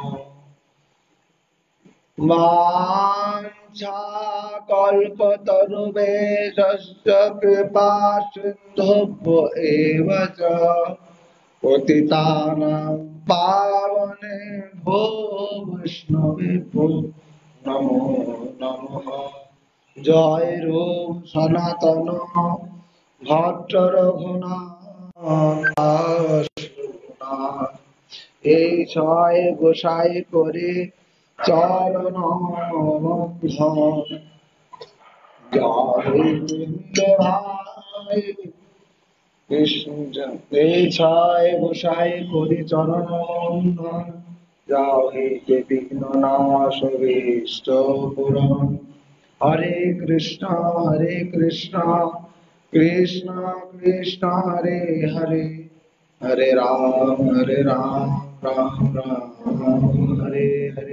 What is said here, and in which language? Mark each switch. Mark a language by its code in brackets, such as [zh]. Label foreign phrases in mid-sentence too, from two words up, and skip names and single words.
[sa] वाञ्छा कल्पतरुभ्यश्च कृपा सिन्धुभ्य एव च पतितानां पावनेभ्यो वैष्णवेभ्यो नमो नमः। [bn] जय रूप सनातन भट्ट रघुनाथ এই ছয় গোসাই করে চরণ বন্ধন জয় ভাই কৃষ্ণ এই ছয় গোসাই করি চরণ বন্ধন জয় বিঘ্ন নাশ ভীষ্ট পুরাণ। [sa] হরে কৃষ্ণ কৃষ্ণ কৃষ্ণ হরে হরে हरे राम राम राम हरे हरे।